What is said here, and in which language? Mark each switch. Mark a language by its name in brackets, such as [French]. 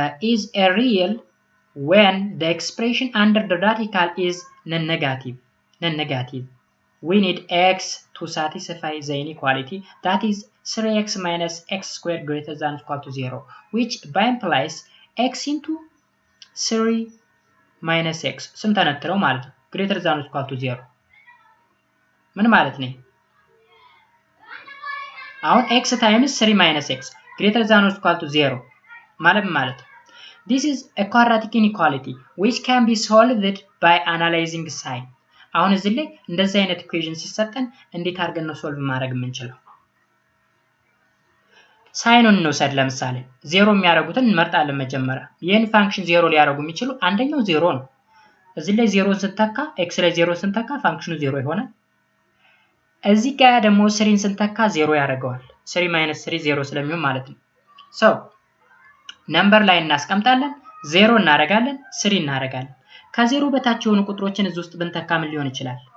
[English] is a real when the expression under the radical is non-negative we need x to satisfy the inequality that is 3x minus x squared greater than or equal to 0 which by implies x into 3 minus x [Amharic] ስንተነትረው ማለት ነው [English] greater than or equal to 0 [Amharic] ምን ማለት ነው? [English] አሁን x times 3 minus x greater than or equal to 0 ማለት this is a quadratic inequality which can be solved by analyzing sign [Amharic] አሁን እዚህ ላይ እንደዚህ አይነት ኢኩዌሽን ሲሰጠን እንዴት አድርገን ነው ሶልቭ ማድረግ የምንችለው? ሳይኑን እንውሰድ። ለምሳሌ 0 የሚያደርጉትን እንመርጣለን መጀመሪያ። ይሄን ፋንክሽን 0 ሊያደርጉ የሚችሉ አንደኛው 0 ነው። እዚህ ላይ 0 ስንተካ x ላይ 0 ስንተካ ፋንክሽኑ 0 ይሆናል። እዚህ ጋር ደግሞ 3 ስንተካ 0 ያደርገዋል። 3 minus 3 0 ስለሚሆን ማለት ነው። ሶ ነምበር ላይ እናስቀምጣለን፣ 0 እናደርጋለን፣ 3 እናደርጋለን። ከ0 በታች የሆኑ ቁጥሮችን እዚህ ውስጥ ብንተካ ምን ሊሆን ይችላል?